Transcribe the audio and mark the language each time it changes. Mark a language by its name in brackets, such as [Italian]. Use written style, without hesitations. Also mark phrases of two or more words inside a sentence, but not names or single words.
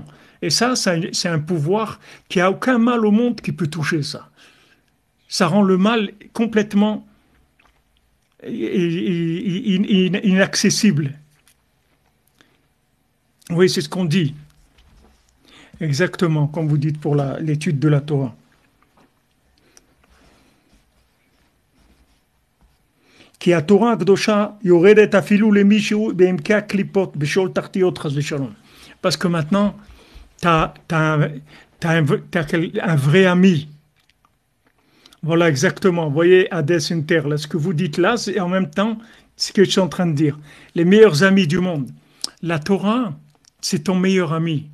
[French] Et ça, c'est un pouvoir qui a aucun mal au monde qui peut toucher ça. Ça rend le mal complètement inaccessible. Oui, c'est ce qu'on dit. Exactement, comme vous dites pour l'étude de la Torah. [Hebrew] כי התורה הקדושה יורדת אפילו למישהו בעמקי הקליפות בשול תחתיות חס ושלום. [French] Parce que maintenant, t'as un vrai ami. Voilà, exactement. Vous voyez, Hadès Inter, là, ce que vous dites là, c'est en même temps ce que je suis en train de dire. Les meilleurs amis du monde. La Torah, c'est ton meilleur ami.